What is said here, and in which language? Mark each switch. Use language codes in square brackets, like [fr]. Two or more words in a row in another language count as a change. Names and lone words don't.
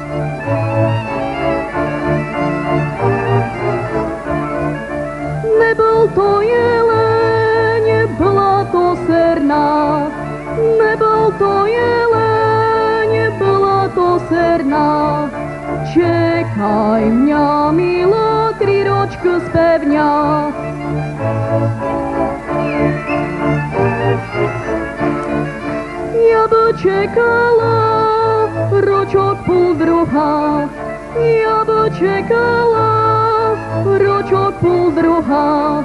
[rue] Не был то елень, була то серна, не был то елень, була то серна. [sk] Čekaj mňa, milo, 3 ročky spevňa. Ja by čekala ročok půl druhá, ja by čekala ročok půl druhá.